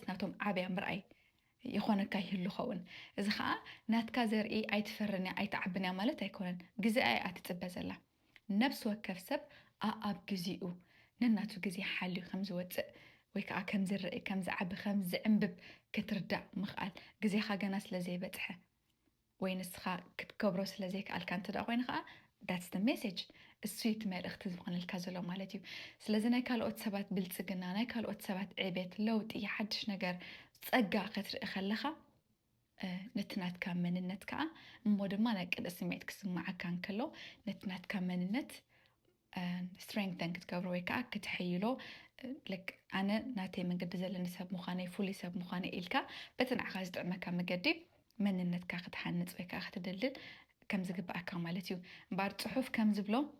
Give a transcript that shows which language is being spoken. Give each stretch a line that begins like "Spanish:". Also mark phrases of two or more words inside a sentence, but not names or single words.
Tigrinya: ናቶም ዓብያ ምርኣይ ይኾነካ ይህሉ ኸውን እዚ ከዓ ናትካ ዘርኢ ኣይትፈርንያ ኣይትዓብንያ ማለት ኣይኮነን ግዜ ኣይ ኣትፅበ ዘላ ነብሲ ወከፍ ሰብ ኣብ ግዚኡ ነናቱ ግዜ ሓልዩ ከም ዝወፅእ ወይ ከዓ ከም ዝርኢ ከም ዝዓቢ ከም ዝዕንብብ ክትርዳእ ምኽኣል ግዜኻ ገና ስለ ዘይበፅሐ ወይ ንስኻ ክትገብሮ ስለ ዘይከኣልካ እንትዳ ኮይኑ ከዓ
English: that's the message
Tigrinya: እሱ እቲ መልእኽቲ ዝኮነልካ ዘሎ ማለት እዩ ስለዚ ናይ ካልኦት ሰባት ብልፅግና ናይ ካልኦት ሰባት ዕቤት ለውጢ ሓድሽ ነገር ፀጋ ክትርኢ ከለኻ ነቲ ናትካ መንነት ከዓ እሞ ድማ ናይ ቅንኢ ስምዒት ክስማዓካ እንከሎ ነቲ ናትካ መንነት ስትሬንግተን ክትገብሮ ወይ ከዓ ክትሕይሎ ልክ ኣነ ናተይ መንገዲ ዘለኒ ሰብ ምዃነይ ፍሉይ ሰብ ምዃነይ ኢልካ በቲ ንዓኻ ዝጥዕመካ መንገዲ መንነትካ ክትሓንፅ ወይ ከዓ ክትድልል ከም ዝግባኣካ ማለት እዩ እምበር ፅሑፍ ከም ዝብሎ